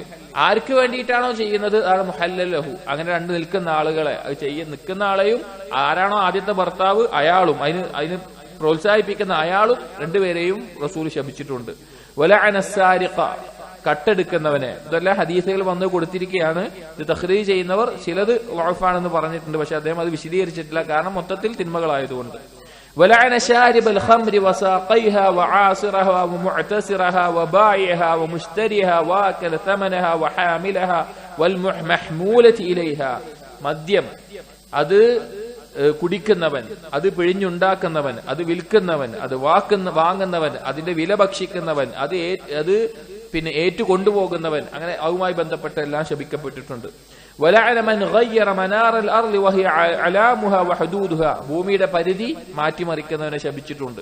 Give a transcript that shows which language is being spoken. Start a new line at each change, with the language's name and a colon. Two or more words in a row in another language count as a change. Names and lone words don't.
Malayalam: ആർക്ക് വേണ്ടിയിട്ടാണോ ചെയ്യുന്നത് അതാണ്
Arabic: المحلل له.
Malayalam: അങ്ങനെ രണ്ട് നിൽക്കുന്ന ആളുകളെ, അത് നിൽക്കുന്ന ആളെയും ആരാണോ ആദ്യത്തെ ഭർത്താവ് അയാളും അതിന് പ്രോത്സാഹിപ്പിക്കുന്ന അയാളും രണ്ടുപേരെയും റസൂൽ ശപിച്ചിട്ടുണ്ട്.
Arabic: ولعن السارق,
Malayalam: കട്ടെടുക്കുന്നവനെ, ഇതെല്ലാം ഹദീസുകൾ വന്ന് കൊടുത്തിരിക്കുകയാണ്. ഇത് തഖ്രീജ് ചെയ്യുന്നവർ ചിലത് വഅഫാണെന്ന് പറഞ്ഞിട്ടുണ്ട്, പക്ഷെ അദ്ദേഹം അത് വിശദീകരിച്ചിട്ടില്ല, കാരണം മൊത്തത്തിൽ തിന്മകളായതുകൊണ്ട്. ولعن شارب الخمر وساقيها وعاصرها ومعتصرها وبائعها ومشتريها واكل ثمنها وحاملها والمحمولة إليها. മദ്യം അത് കുടിക്കുന്നവൻ, അത് പിഴിഞ്ഞുണ്ടാക്കുന്നവൻ, അത് വിൽക്കുന്നവൻ, അത് വാങ്ങുന്നവൻ, അതിന്റെ വില ഭക്ഷിക്കുന്നവൻ, അത് പിന്നെ ഏറ്റുകൊണ്ടുപോകുന്നവൻ, അങ്ങനെ അതുമായി ബന്ധപ്പെട്ട എല്ലാം ശപിക്കപ്പെട്ടിട്ടുണ്ട്.
Arabic: ولعن من غير منار الأرض وهي أعلامها وحدودها,
Malayalam: ഭൂമിയുടെ പരിധി മാറ്റിമറിക്കുന്നവനെ ശപിച്ചിട്ടുണ്ട്.